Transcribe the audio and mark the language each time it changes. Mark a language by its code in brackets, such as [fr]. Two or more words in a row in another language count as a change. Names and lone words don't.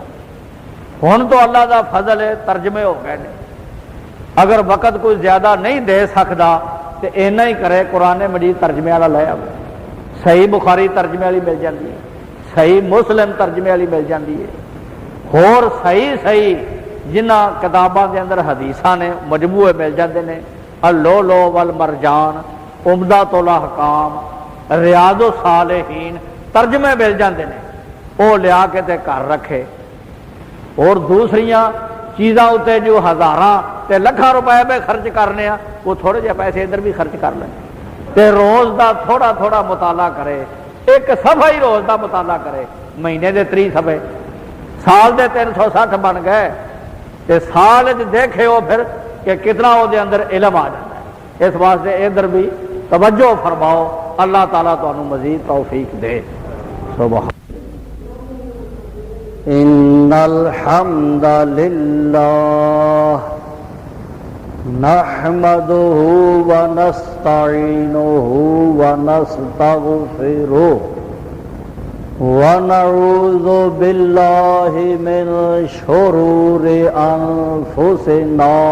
[pa] ہن تو اللہ دا فضل ہے ترجمے ہو گئے نے. اگر وقت کوئی زیادہ نہیں دے سکتا تو اینا ہی کرے قرآن مجید ترجمے والا لے آئے. [ur] صحیح بخاری ترجمے والی مل جاتی ہے، صحیح مسلم ترجمے والی مل جاتی ہے، اور صحیح [pa] جنہ کتاباں دے اندر حدیثاں نے [ur] مجموعے مل جاتے ہیں. اللؤلؤ والمرجان، عمدۃ الاحکام، ریاض الصالحین ترجمے مل جاتے ہیں. [pa] وہ لیا کے تے گھر رکھے. اور دوسریاں چیزاں اتنے جو ہزاراں تے لکھاں روپے پہ خرچ کرنے ہیں، وہ تھوڑے جہے پیسے ادھر بھی خرچ کر لیں. تے روز دا تھوڑا تھوڑا مطالعہ کرے، ایک صفحہ ہی روز دا مطالعہ کرے. مہینے دے 30 صفحے، سال دے 360 بن گئے. [ur] تے سال دیکھے ہو پھر کہ کتنا وہ دے اندر علم آ جاتا ہے. اس واسطے ادھر بھی توجہ فرماؤ. [pa] اللہ تعالیٰ تانوں مزید توفیق دے. [ar] سبحان ان الحمد للہ نحمده ونستعینه ونستغفره ونعوذ باللہ من شرور انفسنا